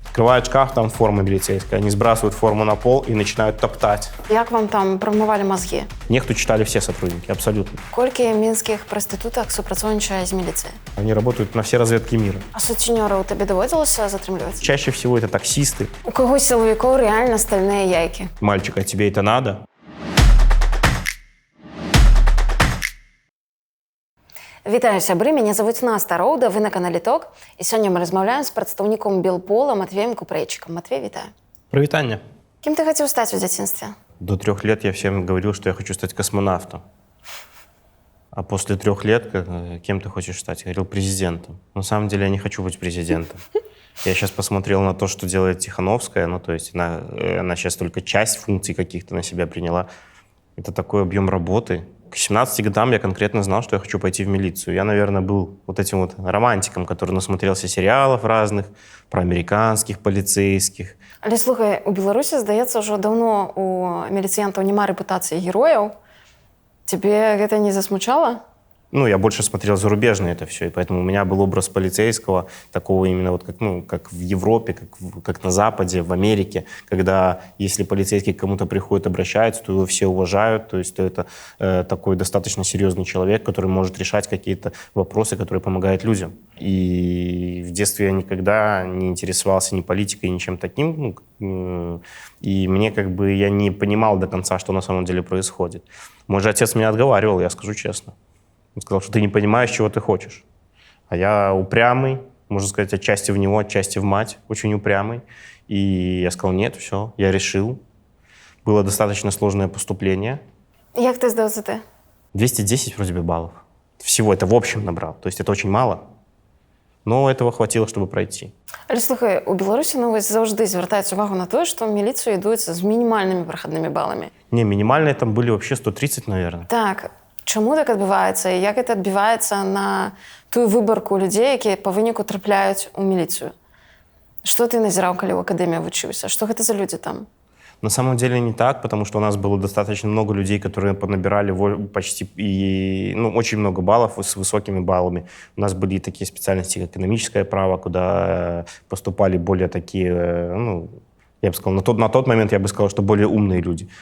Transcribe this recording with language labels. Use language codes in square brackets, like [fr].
[ru] Открывают шкаф, там форма милицейская. Они сбрасывают форму на пол и начинают топтать. [be] Як вам там [ru] промывали мозги? Нехту читали все сотрудники, абсолютно. [be] Колькі мінскіх прастытутак супрацоўнічае з міліцыяй? [ru] Они работают на все разведки мира. [be] А сутенёраў табе даводзілася затрымліваць? [ru] Чаще всего это таксисты. [be] У кагось сілавікоў рэальна стальныя яйкі. [ru] Мальчик, а тебе это надо? [be] Вітаю, сябры, мяне завуць Наста Роўда, вы на канале ТОК. І сёння мы размаўляем з прадстаўніком Белпола Матвеем Купрэйчыкам. Матвей, вітаю. Привитание. Кім ты хацеў стаць у дзяцінстве? [ru] До 3 лет я всем говорил, что я хочу стать космонавтом. А после 3 лет, кем ты хочешь стать? Я говорил, президентом. На самом деле я не хочу быть президентом. Я сейчас посмотрел на то, что делает Тихановская. Ну, то есть она сейчас только часть функций каких-то на себя приняла. Это такой объем работы. К 17 годам я конкретно знал, что я хочу пойти в милицию. Я, наверное, был вот этим вот романтиком, который насмотрелся сериалов разных, про американских полицейских. [be] Але слухай, у Беларусі, здаецца, ўжо даўно у міліцыянтаў няма рэпутацыі герояў. Тебе гэта не засмучала? [ru] Ну, я больше смотрел зарубежное это все, и поэтому у меня был образ полицейского, такого именно вот как в Европе, как на Западе, в Америке, когда если полицейский к кому-то приходит, обращается, то его все уважают, то есть то это такой достаточно серьезный человек, который может решать какие-то вопросы, которые помогают людям. И в детстве я никогда не интересовался ни политикой, ни чем таким, и мне я не понимал до конца, что на самом деле происходит. Мой же отец меня отговаривал, я скажу честно. Он сказал, что ты не понимаешь, чего ты хочешь. А я упрямый, можно сказать, отчасти в него, отчасти в мать, очень упрямый. И я сказал, нет, все, я решил. Было достаточно сложное поступление. [be] Як ты здаў ЗТ? [ru] 210 вроде бы баллов. Всего это в общем набрал. То есть это очень мало. Но этого хватило, чтобы пройти. [be] Але слухай, у Беларусі заўжды звяртаюць увагу на тое, што ў міліцыю ідуць з мінімальнымі прахаднымі баламі. [ru] Не, минимальные там были вообще 130, наверное. [be] Так, чаму так адбываецца і як гэта адбіваецца на тую выбарку людзей, якія па выніку трапляюць у міліцыю? Што ты назіраў, калі ў акадэміі вучыўся? Што гэта за людзі там? [ru] На самом деле не так, потому что у нас было достаточно много людей, которые понабирали почти очень много баллов с высокими баллами. У нас были такие специальности, как экономическое право, куда поступали более такие, я бы сказал, на тот момент я бы сказал, что более умные люди.